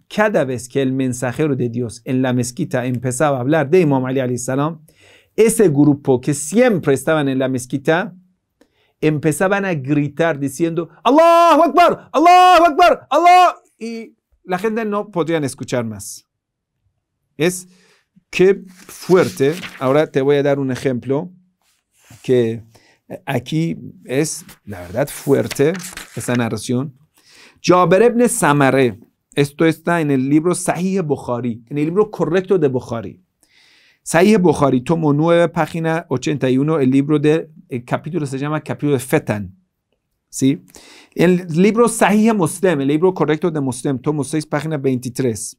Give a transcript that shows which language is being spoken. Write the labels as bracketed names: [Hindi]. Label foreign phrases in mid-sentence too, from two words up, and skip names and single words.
[Spanish] Cada vez que el mensajero de Dios en la mezquita empezaba a hablar de Imam Ali [Arabic] عليه السلام, [Spanish] ese grupo que siempre estaban en la mezquita empezaban a gritar diciendo [Arabic] الله أكبر، الله أكبر، الله, [Spanish] y la gente no podían escuchar más. Es que fuerte. Ahora te voy a dar un ejemplo que aquí es la verdad fuerte, esa narración. Jabir ibn Samareh, esto está en el libro Sahih Bukhari, en el libro correcto de Bukhari. Sahih Bukhari, tomo 9, página 81, el capítulo se llama capítulo de Fetan. ¿Sí? El libro Sahih Muslim, el libro correcto de Muslim, tomo 6, página 23.